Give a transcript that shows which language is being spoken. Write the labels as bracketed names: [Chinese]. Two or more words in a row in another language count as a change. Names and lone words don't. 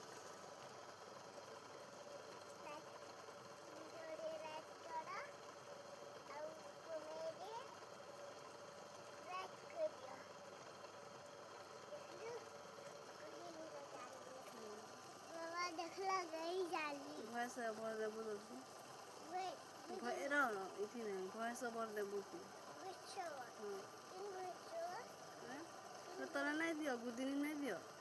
[Odia] ଭିଡ଼ିଓରେ ଲାଇକ୍ କର ଆଉ କମେଣ୍ଟରେ ଲାଇକ୍ କରିଦିଅ ଦେଖିଲୁ କହିଲି ଜାଣିଲି ବାବା ଦେଖିଲା ଗଇ ଜାଣିଲି [English] voice over debu debu Wait, [Odia] ଏଠି ନାହିଁ [English] voice over [Odia] ଦେବୁ କି [English] which show? [Odia] ହଁ [English] In which show? [Odia] ତୋର ନାଇଁ ଦିଅ ଗୁଦିନି ନାଇଁ ଦିଅ